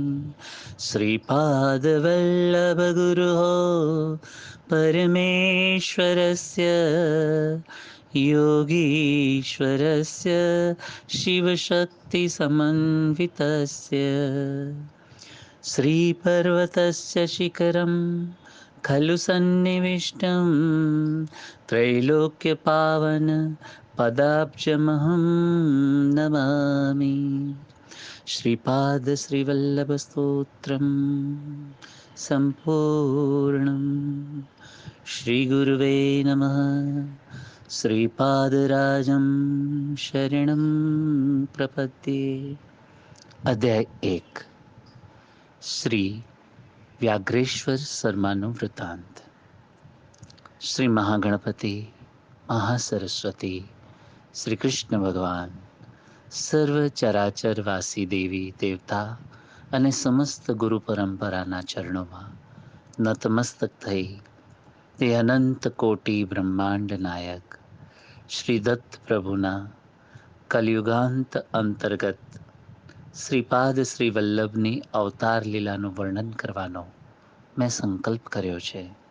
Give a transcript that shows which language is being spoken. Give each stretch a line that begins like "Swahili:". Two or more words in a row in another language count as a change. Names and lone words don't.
Sanskrit: શ્રીપાદવલ્લભગુરો પરમેશ્વરસ્ય યોગીશ્વરસ્ય શિવશક્તિસમન્વિતસ્ય શ્રીપર્વતस्य શિખરं खलु सन्निविष्टं त्रैलोक्यपावन पदाब्जमहं नमामि. श्रीपाद श्रीवल्लभस्तोत्रं सम्पूर्णं. श्रीगुरुवे नमः. श्रीपादराजं शरणं प्रपद्ये. अध्याय 1.
Gujarati: શ્રી વ્યાઘ્રેશ્વર શર્માનું વૃત્તાંત. શ્રી મહાગણપતિ, મહાસરસ્વતી, શ્રી કૃષ્ણ ભગવાન, સર્વ ચરાચરવાસી દેવી દેવતા અને સમસ્ત ગુરુ પરંપરાના ચરણોમાં નતમસ્તક થઈ તે અનંત કોટી બ્રહ્માંડ નાયક શ્રી દત્ત પ્રભુના કલયુગાંત અંતર્ગત શ્રીપાદ શ્રી વલ્લભની અવતાર લીલાનું વર્ણન કરવાનો મેં સંકલ્પ કર્યો છે.